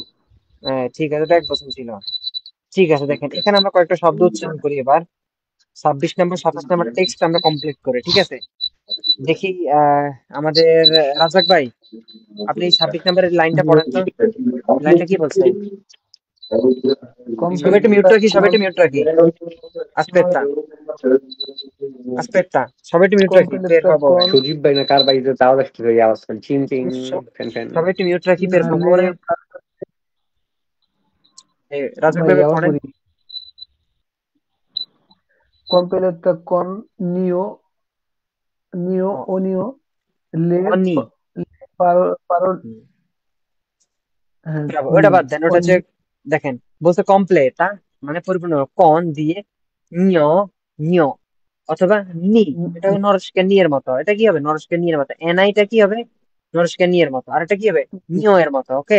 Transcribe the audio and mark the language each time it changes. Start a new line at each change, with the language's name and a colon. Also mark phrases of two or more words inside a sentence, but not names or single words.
Bangla: হ্যাঁ ঠিক আছে এটা এক বছর ছিল ঠিক আছে দেখেন এখানে আমরা কয়েকটা শব্দ উচ্চারণ করি এবার 26 নম্বর 27 নম্বর টেক্সট আমরা কমপ্লিট করে ঠিক আছে দেখি আমাদের রাজাক ভাই আপনি 26 নম্বরের লাইনটা পড়েন তো লাইনটা কি বলছে সবাই একটু মিউট রাখি আস্পেক্টা সবাই একটু মিউট রাখি
Italian: per favore
Bangla: সজীব ভাই না কার বাড়িতে তাও দেখতে পাই আওয়াজ করে চিন চিন ফ্যান ফ্যান। সবাই একটু মিউট রাখি
Italian: per favore
Bangla: রাজাক ভাই আবার পড়েন
Italian: পড়ি completa con nio onio le অনি parol
Bangla: ব্রাভো ওটা বাদ দেন ওটা হচ্ছে দেখেন বলছে কমপ্লেট মানে পরিপূর্ণ কন দিয়ে নিয় নিয় অথবা নি এটা নরস্কের নিয়ের মতো এটা কি হবে নরস্কের নিয়ের মতো এনআইটা কি হবে নরস্কের নিয়ের মতো আর এটা কি হবে নিয় এর মতো ওকে